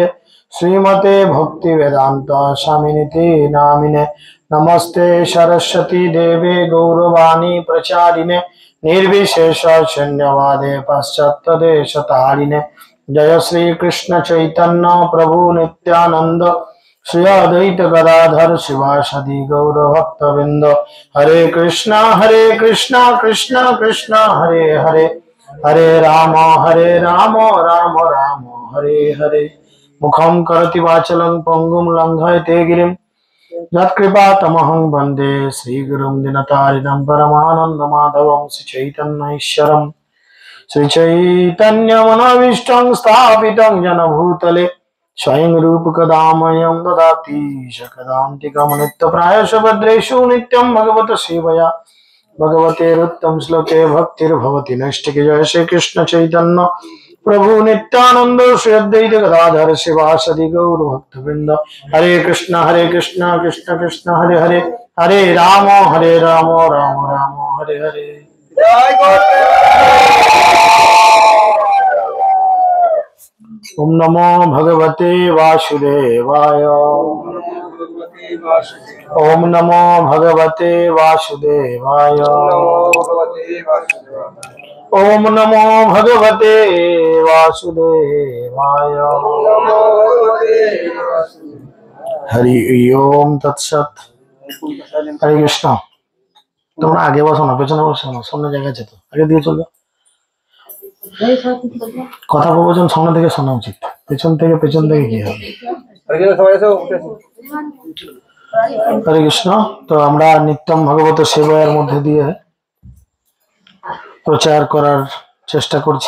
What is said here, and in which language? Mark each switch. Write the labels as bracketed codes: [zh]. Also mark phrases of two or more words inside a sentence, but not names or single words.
[sa] श्रीमते भक्तिवेदांत स्वामिनिति नामिने नमस्ते सरस्वती देवे गौरवाणी प्रचारिणे निर्विशेष शून्यवादे पाश्चात्य देश तारिणे जय श्री कृष्ण चैतन्य प्रभु नित्यानंद श्री अद्वैत गदाधर शिवासदि गौर भक्तवृंद हरे कृष्णा कृष्णा कृष्णा हरे हरे हरे राम राम राम हरे हरे मुखं करोति वाचालं पंगुं लंघयते गिरिं यत्कृपातमहं वन्दे श्रीगुरुं दीनतारिणं परमानन्दमाधवं श्रीचैतन्यमनोभीष्टं स्थापितं जनभूतले स्वयं रूपकदा मह्यं ददाति शकदान्तिकं नित्यप्रायश भद्रेषु नित्यं भगवत सेवया भगवते रुत्तम श्लोके भक्तिर्भवति नैष्टिके जय श्री कृष्ण चैतन्य प्रभु नित्यानंद श्री अद्वैत गदाधर शिवासदि गौर भक्तवृंद हरे कृष्ण कृष्ण कृष्ण हरे हरे हरे राम राम राम हरे हरे। ओम नमो भगवते वासुदेवाय ओम नमो भगवते वासुदेवाय ओम नमो भगवते वासुदेवाय हरि ओम तत्सत। हरे कृष्ण। [bn] তোমরা আগে বসো না, পেছনে বসো না, সামনে জায়গা আছে তো, আগে দিয়ে চলো। কথা প্রবচন সামনে থেকে শোনা উচিত, পেছন থেকে কি হবে। [sa] हरे कृष्ण। [bn] তো আমরা [sa] नित्यं भगवत [bn] সেবায়ের মধ্যে দিয়ে প্রচার করার চেষ্টা করছি।